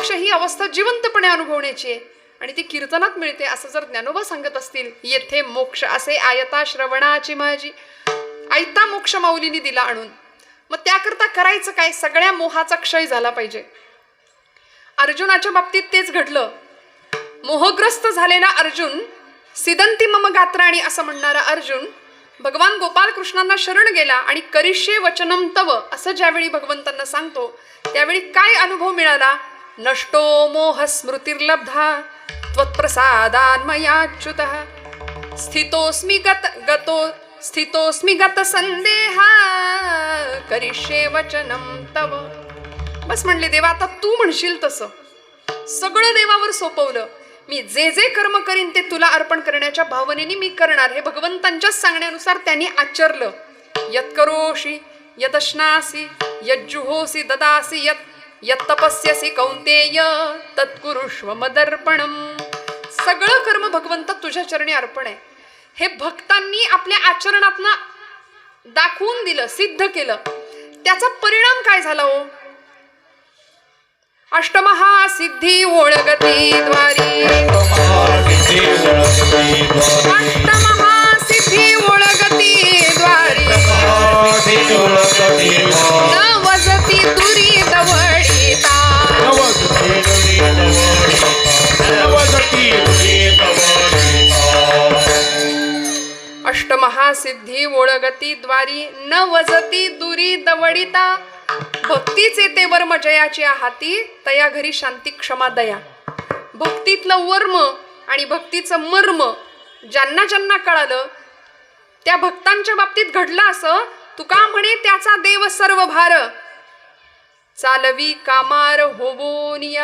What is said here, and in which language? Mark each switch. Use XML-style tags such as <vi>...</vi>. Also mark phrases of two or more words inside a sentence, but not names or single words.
<mr>मोक्ष ही अवस्था जिवंतपणे अनुभवण्याची आहे आणि ती कीर्तनात मिळते असं जर ज्ञानोबा सांगत असतील, येथे मोक्ष असे आयता श्रवणाची माझी, आयता मोक्ष माऊलीने दिला आणून. मग त्याकरता करायचं काय? सगळ्या मोहाचा क्षय झाला पाहिजे. अर्जुनाच्या बाबतीत तेच घडलं. मोहग्रस्त झालेला अर्जुन,</mr> <sa>सिदंती मम गात्राणी</sa> <mr>असं म्हणणारा अर्जुन भगवान गोपालकृष्णांना शरण गेला आणि</mr> <sa>करिष्ये वचनम तव</sa> <mr>असं ज्यावेळी भगवंतांना सांगतो त्यावेळी काय अनुभव मिळाला?</mr> <sa>नष्टो मोह स्मृतिर्लब्धा त्वत्प्रसादान्मयाच्युतः स्थितोस्मि गत संदेहा करिष्ये वचनम तव.</sa> <mr>बस म्हणले देवा आता तू म्हणशील तसं. सगळं देवावर सोपवलं. मी जे जे कर्म करीन ते तुला अर्पण करण्याच्या भावनेने मी करणार. हे भगवंतांच्याच सांगण्यानुसार त्यांनी आचरलं.</mr> <sa>यत्करोषि यदश्नासि यज्जुहोसि ददासि यत् तपस्यसि कौंतेय तत्कुरुष्व मदर्पणम.</sa> <mr>सगळं कर्म भगवंता तुझ्या चरणी अर्पण आहे. हे भक्तांनी आपल्या आचरणातनं दाखवून दिलं, सिद्ध केलं. त्याचा परिणाम काय झाला हो? अष्टमहासिद्धी ओळगती द्वारी, अष्टमहासिद्धी ओळगती द्वारी, नवजती दुरी दवडिता, अष्टमहासिद्धी ओळगती द्वारी न वजती दुरी दवडिता. भक्तीचे ते वर्म जयाची हाती, तया घरी शांती क्षमा दया. भक्तीतलं वर्म आणि भक्तीचं मर्म ज्यांना ज्यांना कळालं त्या भक्तांच्या बाबतीत घडलं असं. तुका म्हणे त्याचा देव सर्व भार, चालवी कामार होबोनिया.</mr>